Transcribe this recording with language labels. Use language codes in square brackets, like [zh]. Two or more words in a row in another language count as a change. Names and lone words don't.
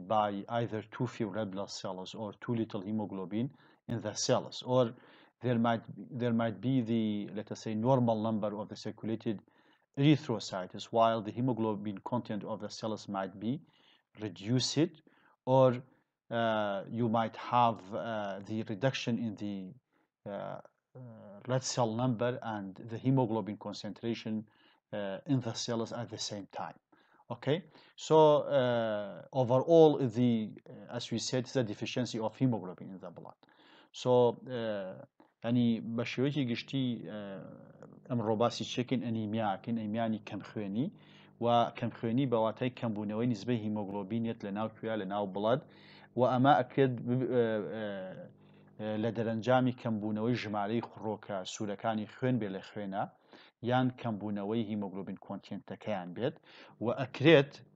[en] by either too few red blood cells or too little hemoglobin in the cells, or there might be the, let us say, normal number of the circulated erythrocytes, while the hemoglobin content of the cells might be reduced, or you might have the reduction in the red cell number and the hemoglobin concentration in the cells at the same time. Okay, so overall, as we said, it's a deficiency of hemoglobin in the blood. [ckb] So [ar] يعني بشوية [ckb] گشتی ئەمڕۆ باسی چێکین ئەنیمیاکەین ئەنیمیانی کەمخوێنی و کەمخوێنی بەواتای کەمبوونەوەی نسبەی هیمۆگلۆبینێت لە ناو کوێ لە ناو بڵەد و ئەمە ئەکرێت لە دەرەنجامی کەمبوونەوەی ژمارەی خڕۆکە سوورەکانی خوێن بێ لە خوێنە یان کەمبوونەوەی هیمۆگلۆبین کۆنتێنتەکەیان بێت و ئەکرێت